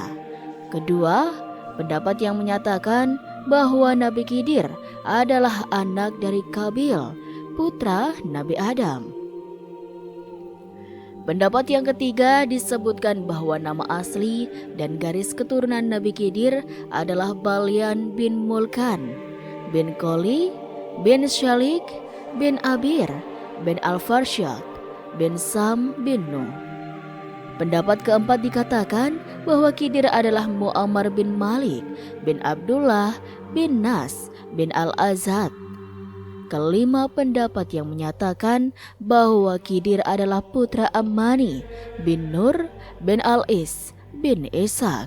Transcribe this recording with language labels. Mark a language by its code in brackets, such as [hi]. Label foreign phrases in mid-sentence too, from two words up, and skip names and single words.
[id] Kedua, pendapat yang menyatakan bahwa Nabi Khidir adalah anak dari Qabil, putra Nabi Adam. Pendapat yang ketiga disebutkan bahwa nama asli dan garis keturunan Nabi Khidir adalah Balyan bin Mulkan, bin Koli, bin Syalik, bin Abir, bin Al-Farsyad, bin Sam bin Nuh. Pendapat keempat dikatakan bahwa Khidir adalah Muammar bin Malik, bin Abdullah, bin Nas, bin Al-Azad. Kelima pendapat yang menyatakan bahwa Khidir adalah putra Ammani bin Nur bin Al-Is bin Ishak.